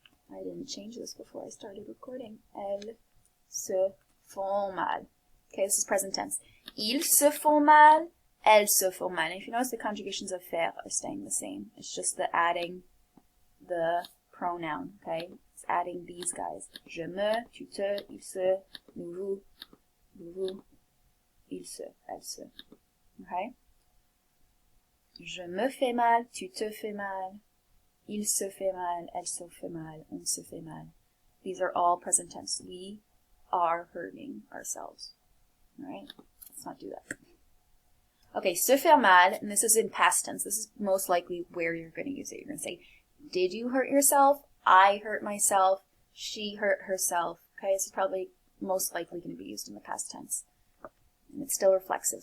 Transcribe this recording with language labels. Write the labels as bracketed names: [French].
[English] I didn't change this before I started recording. [French] Elles se font mal. [English] Okay, this is present tense. [French] Ils se font mal. [English] Elles se font mal. And if you notice, the conjugations of faire are staying the same. It's just the adding the pronoun, okay? It's adding these guys. [French] Je me, tu te, il se, nous vous, il se, elle se. Okay? Je me fais mal, tu te fais mal, il se fait mal, elle se fait mal, on se fait mal. [English] These are all present tense. We are hurting ourselves. Alright? Let's not do that. Okay, se faire mal, and this is in past tense. This is most likely where you're going to use it. You're going to say, did you hurt yourself? I hurt myself. She hurt herself. Okay, this is probably most likely going to be used in the past tense. And it's still reflexive.